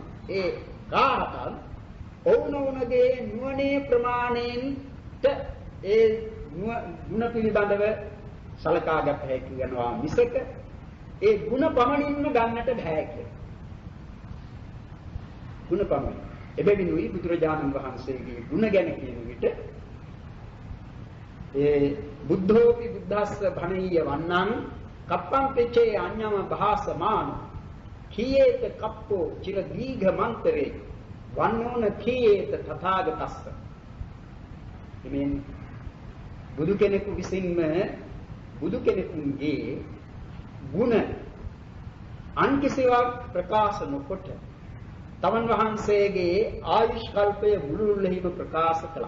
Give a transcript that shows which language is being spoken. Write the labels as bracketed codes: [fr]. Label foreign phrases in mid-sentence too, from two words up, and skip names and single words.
[si] ඒ කාහතන් ඔවුනොවුනගේ නුවණේ ප්‍රමාණයෙන්ට ඒ ගුණ පිළිබඳව සලකාගත හැකි වෙනවා මිසක ඒ ගුණ පමණින්ම ගන්නට බෑ කියලා. ගුණ පමණ. එබැවිනුයි බුදුරජාණන් වහන්සේගේ ගුණ ගැන කියන විට ඒ [pi] බුද්ධෝපි බුද්දස්ස භණීය වන්නං කප්පං පෙච්චේ අඤ්ඤම භාසමාන කීයේත කප්පෝ චිර දීඝ මන්තරේ වන්නෝන කීයේත තථාගතස්ස. [si] එමෙන් බුදු කෙනෙකු විසින්ම බුදු කෙනෙකුගේ ගුණ අන් කිසිවක් ප්‍රකාශ නොකොට තමන් වහන්සේගේ ආයුෂ් කල්පය මුළුල්ලෙහිම ප්‍රකාශ කළා.